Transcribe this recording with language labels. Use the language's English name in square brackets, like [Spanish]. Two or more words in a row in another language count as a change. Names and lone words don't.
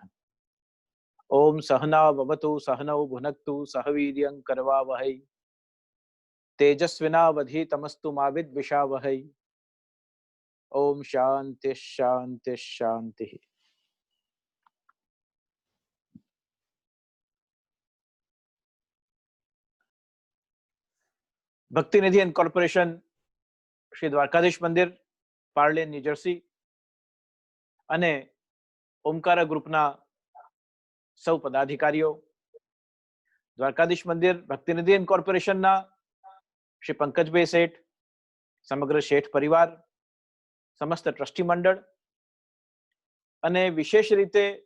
[Sanskrit] ओम सहना भवतु सहनौ भुनक्तु सह वीर्यं करवावहै तेजस्विनावधीतमस्तु मा विद्विषावहै. ओम शांति शांति शांति. [Gujarati] भक्तिनिधि [English] and corporation [Gujarati] શ્રી દ્વારકાધીશ મંદિર, પાર્લેન, ન્યૂજર્સી અને ઓમકારા ગ્રુપના સૌ પદાધિકારીઓ, દ્વારકાધીશ મંદિર ભક્તિનિધિ કોર્પોરેશનના શ્રી પંકજભાઈ શેઠ, સમગ્ર શેઠ પરિવાર, સમસ્ત ટ્રસ્ટી મંડળ અને વિશેષ રીતે